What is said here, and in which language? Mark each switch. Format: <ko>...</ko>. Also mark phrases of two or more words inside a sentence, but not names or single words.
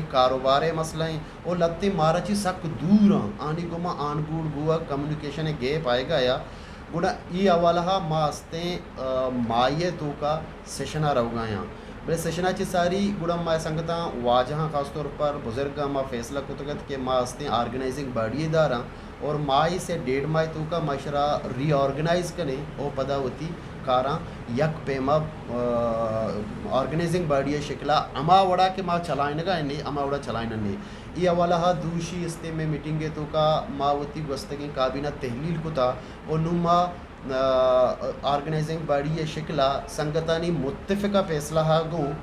<bal>کاروبارے مسئلہ ہیں اور لطی مارا چی سک دور آنی گما آن گوڑ گوا</bal> <en>communication gap</en> <bal>آئے گا یا گوڑا ای اوالہا ما استیں مائیے تو کا سیشنہ رو گایاں بلے سیشنہ چی ساری گوڑا ما سنگتا واجہاں</bal> <ur>خاص طور پر</ur> <bal>بزرگا ما فیصلہ کتگت کہ ما استیں</bal> <en>organizing body</en> <bal>داراں اور مائی سے 1.5 ماہ تو کا معاشرہ ری آرگنائز کریں او پدا ہوتی کاراں یک پیما</bal> <en>organizing body</en> <bal>شکلا اما وڑا کے ما چلائن گا نہیں اما وڑا چلائن نہیں ای اوالہا دوشی استے میں میٹنگے تو کا ما وتی گستگیں کابینہ تحلیل کتا اور نما</bal> <en>organizing body</en> <bal>شکلا سنگتانی متفقہ فیصلہ ہا گوں</bal>